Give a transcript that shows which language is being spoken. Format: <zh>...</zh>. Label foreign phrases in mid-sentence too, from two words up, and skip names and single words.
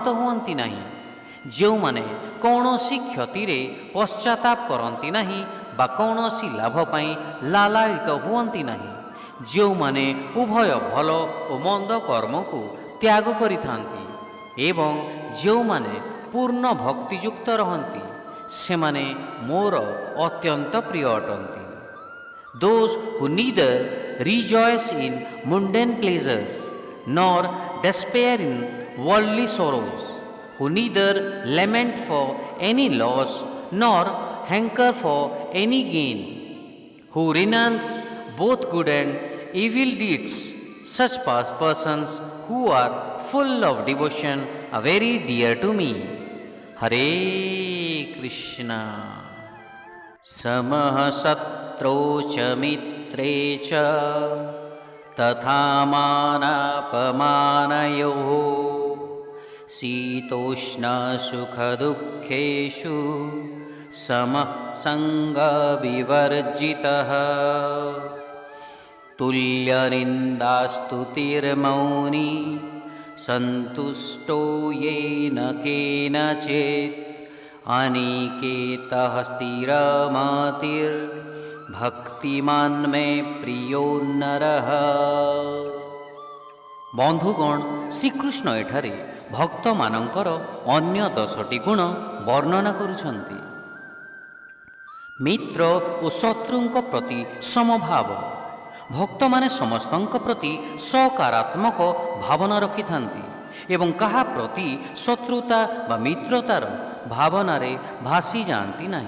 <or>ହୁଅନ୍ତି ନାହିଁ, ଯେଉଁମାନେ କୌଣସି କ୍ଷତିରେ ପଶ୍ଚାତାପ କରନ୍ତି ନାହିଁ ବା କୌଣସି ଲାଭ ପାଇଁ ଲାଳାୟିତ ହୁଅନ୍ତି ନାହିଁ, ଯେଉଁମାନେ ଉଭୟ ଭଲ ଓ ମନ୍ଦ କର୍ମକୁ ତ୍ୟାଗ କରିଥାନ୍ତି ଏବଂ ଯେଉଁମାନେ ପୂର୍ଣ୍ଣ ଭକ୍ତିଯୁକ୍ତ ରହନ୍ତି, ସେମାନେ ମୋର ଅତ୍ୟନ୍ତ ପ୍ରିୟ ଅଟନ୍ତି।</or> <en>Those who neither rejoice in mundane pleasures nor despair in worldly sorrows, who neither lament for any loss nor hanker for any gain, who renounce both good and evil deeds, such persons who are full of devotion are very dear to me.</en> <sa>Hare Krishna. समः शत्रौ च मित्रे च तथा मानापमानयोः शीतोष्णसुखदुःखेषु समः सङ्गविवर्जितः तुल्यनिन्दास्तुतिर्मौनी सन्तुष्टो येन केनचित् अनिकेतः स्थिरमतिर्भक्तिमान् मे प्रियो नरः।</sa> <or>ବନ୍ଧୁଗଣ, ଶ୍ରୀକୃଷ୍ଣ ଏଠାରେ ଭକ୍ତମାନଙ୍କର ଅନ୍ୟ 10ଟି ଗୁଣ ବର୍ଣ୍ଣନା କରୁଛନ୍ତି। ମିତ୍ର ଓ ଶତ୍ରୁଙ୍କ ପ୍ରତି ସମଭାବ। ଭକ୍ତମାନେ ସମସ୍ତଙ୍କ ପ୍ରତି ସକାରାତ୍ମକ ଭାବନା ରଖିଥାନ୍ତି ଏବଂ କାହା ପ୍ରତି ଶତ୍ରୁତା ବା ମିତ୍ରତାର ଭାବନାରେ ଭାସି ଯାଆନ୍ତି ନାହିଁ।</or>